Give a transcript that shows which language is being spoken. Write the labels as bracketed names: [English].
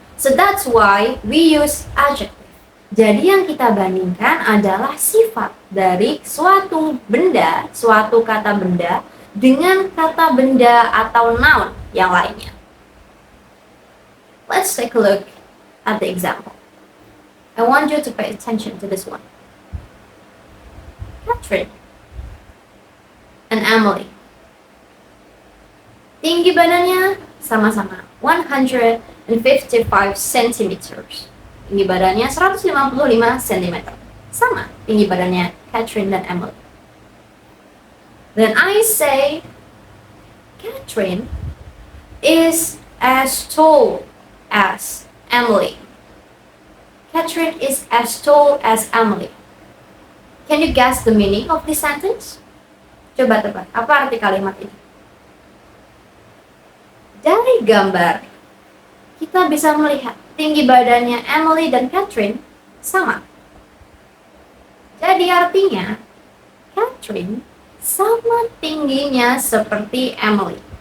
[English] So that's why we use adjective. [Indonesian] Jadi yang kita bandingkan adalah sifat dari suatu benda, suatu kata benda dengan kata benda atau noun yang lainnya. [English] Let's take a look at the example. I want you to pay attention to this one. Catherine and Emily. [Indonesian] Tinggi badannya sama-sama 155 centimeters. Tinggi badannya 155 cm. Sama tinggi badannya Catherine dan Emily. [English] Then I say Catherine is as tall as Emily. Catherine is as tall as Emily. Can you guess the meaning of this sentence? [Indonesian] Coba tebak, apa arti kalimat ini? Dari gambar, kita bisa melihat tinggi badannya Emily dan Catherine sama. Jadi artinya, Catherine sama tingginya seperti Emily.